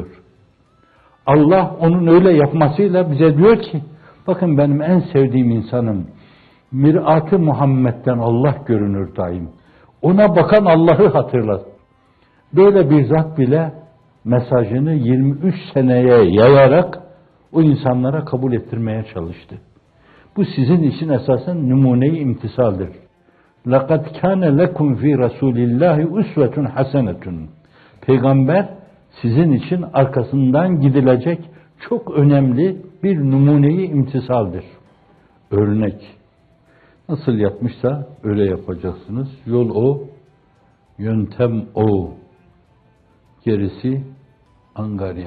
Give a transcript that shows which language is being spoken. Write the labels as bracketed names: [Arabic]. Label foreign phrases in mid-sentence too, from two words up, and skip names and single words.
[Turkish] Allah onun öyle yapmasıyla bize diyor ki, bakın benim en sevdiğim insanım, mirat-ı Muhammed'den Allah görünür daim. Ona bakan Allah'ı hatırlat. Böyle bir zat bile mesajını 23 seneye yayarak o insanlara kabul ettirmeye çalıştı. Bu sizin için esasen numune-i imtisaldir. [Arabic] لَقَدْ كَانَ لَكُمْ ف۪ي رَسُولِ اللّٰهِ اُسْوَةٌ حَسَنَةٌ. [Turkish] Peygamber sizin için arkasından gidilecek çok önemli bir numune-i imtisaldir. Örnek. Nasıl yapmışsa öyle yapacaksınız. Yol o, yöntem o. Gerisi angarya.